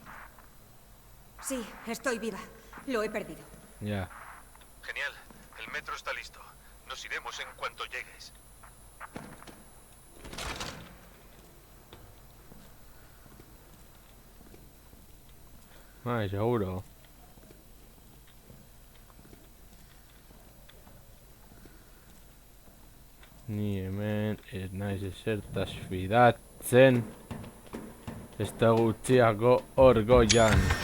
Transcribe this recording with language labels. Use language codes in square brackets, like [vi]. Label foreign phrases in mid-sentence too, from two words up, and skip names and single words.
[es] Sí, estoy viva. Lo he perdido. Ya. Genial. El metro está listo. Nos iremos en cuanto llegues. Ai, seguro. [eu] Ni hemen ez naiz ezertaz fidatzen. Ez da gutxiago orgoian.